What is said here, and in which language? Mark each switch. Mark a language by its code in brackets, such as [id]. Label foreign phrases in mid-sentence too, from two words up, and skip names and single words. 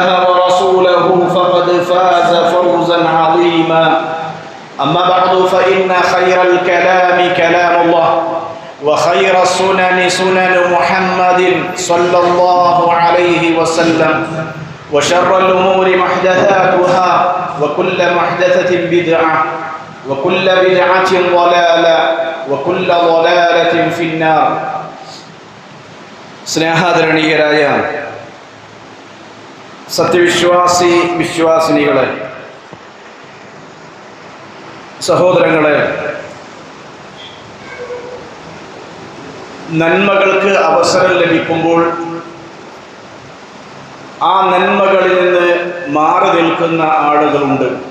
[ar] ورسوله فقد فاز فوزا عظيما أما بعد فإن خير الكلام كلام الله وخير السنن سنن محمد صلى الله عليه وسلم وشر الأمور محدثاتها وكل محدثة بدعة وكل بدعة ضلالة وكل ضلالة في النار. [ml] സ്നേഹാദരണീയരായ സത്യവിശ്വാസി വിശ്വാസിനികളെ, സഹോദരങ്ങളെ, നന്മകൾക്ക് അവസരം ലഭിക്കുമ്പോൾ ആ നന്മകളിൽ നിന്ന് മാറി നിൽക്കുന്ന ആളുകളുണ്ട്.